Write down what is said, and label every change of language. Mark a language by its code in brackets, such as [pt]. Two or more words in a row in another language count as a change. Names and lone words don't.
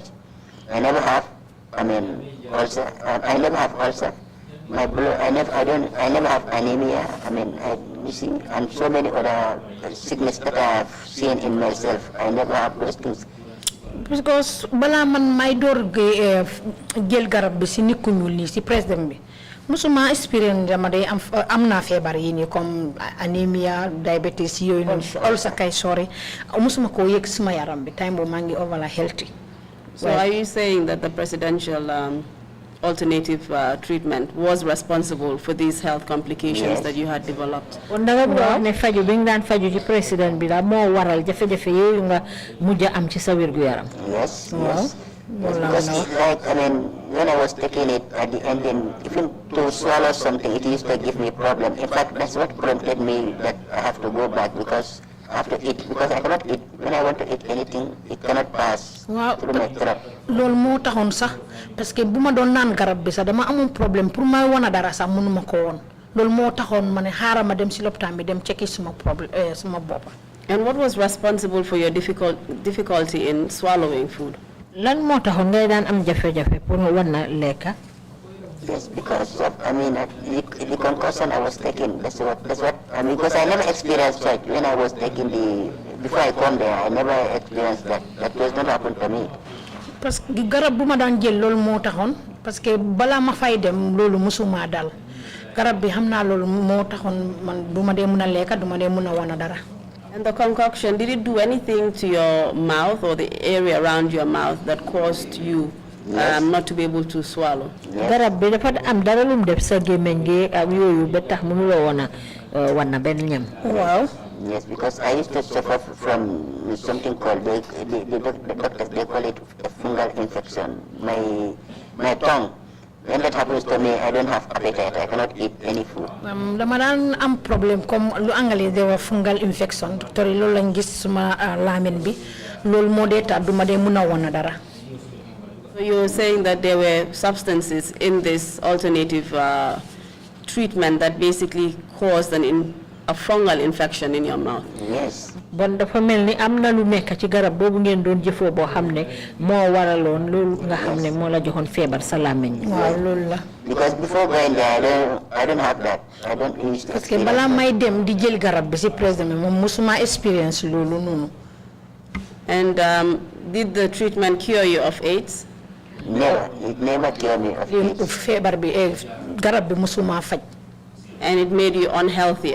[en] I never have. Ulcer. I never have ulcer. My blood. I never have anemia. You see, and so many other sickness that I have seen in myself. I never have those things. [wo] Because bala man may door jël garab bi si nit ku ñuul nii si président bi musuma expérience dama day am naa feebar yi nii comme [en] anemia diabetes [wo] yooyu noonu ulcer kay sori musuma koo yëg suma yaram bi time boobu maa ngi [en] overall healthy. So are you saying that the presidential alternative treatment was responsible for these health complications that you had developed? [wo] Ne faju bi nga daan faju ci président bi la moo waral jafe-jafe yooyu nga mujj am ci sa wérgu yaram. [en] Yes. Because when I was taking it at the end, even to swallow something, it used to give me problem. In fact, that's what prompted me that I have to go back because I have to eat, because I cannot eat. When I want to eat anything, it cannot pass through my throat. [wo] Loolu moo taxoon sax [fr] parce que [wo] bu ma doon naan garab bi sax dama amoon [fr] problème pour [wo] ma wana dara sax mënuma ko woon loolu moo taxoon ma ne xaaral ma dem si lopitaan bi dem checki suma problème suma bopp. [en] And what was responsible for your difficulty in swallowing food? [wo] Lan moo taxoon ngay daan am jafe-jafe pour nga wan na lekka. [en] Yes, because of the concussion I was taking. That's what because I never experienced that when I was taking before I come there. I never experienced that. That does not happen to me. [fr] Parce que [wo] garab bu ma daan jël loolu moo taxoon [fr] parce que [wo] balaa ma fay dem loolu musuma dal garab bi xam naa loolu moo taxoon man du ma dee mun a lekka du ma dee mun a wana dara. [en] And the concoction, did it do anything to your mouth or the area around your mouth that caused you not to be able to swallow? [wo] Garab bi dafa am dara lu mu def sa gémmiñ gi ak yooyu ba tax mënuloo wana benn ñam. Waaw. [en] Yes, because I used to suffer from something called the doctors they call it a fungal infection. My tongue. When that happens to me, I don't have appetite. I cannot eat any food. [wo] Dama daan am [fr] problème comme [wo] lu anglais de wax [en] fungal infection [wo] docteur yi loolu lañ gis suma laamin bi loolu moo dee tax du ma dee mun a wana dara. [en] So you're saying that there were substances in this alternative treatment that basically caused a fungal infection in your mouth? Yes. [wo] Bon dafa melni amna lu nekk ci garab bobu ngeen doon jëfoo boo xam ne moo waraloon loolu nga xam ne moo la joxoon feebar sa làmmiñ. Waaw loolu la. [en] Because before going there, I don't have that. I don't use that. [fr] Parce que [wo] balaa may dem di jël garab bi si président bi moom musuma experience loolu noonu. [en] And did the treatment cure you of AIDS? Never. It never cured me of AIDS. [wo] Feebar bi garab bi musuma faj. [en] And it made you unhealthier?